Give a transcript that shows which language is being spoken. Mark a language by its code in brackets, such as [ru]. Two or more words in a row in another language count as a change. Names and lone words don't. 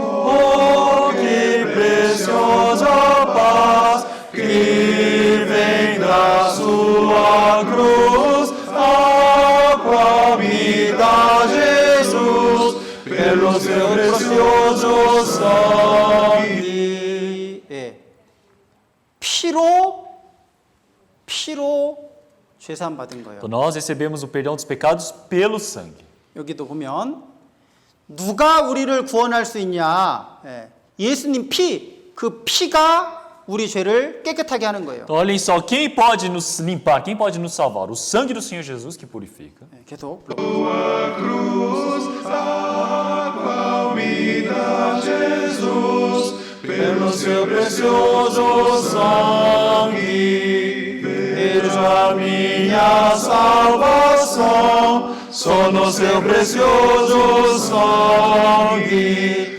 [pt] Oh, que preciosa paz que vem da sua cruz, água me dá Jesus, pelo seu precioso sangue. [ko] 예. 피로 죄사함 받은 거예요. [pt] Então nós recebemos o perdão dos pecados pelo sangue. [ko] 여기도 보면 누가 우리를 구원할 수 있냐? 예. 예수님 피, 그 피가 우리 죄를 깨끗하게 하는 거예요. [pt] Então olhem só, quem pode nos limpar, quem pode nos salvar? O sangue do Senhor Jesus que purifica. [ko] 예, 계속. [pt] Jesus, pelo seu precioso sangue, veja minha salvação, só no seu precioso sangue.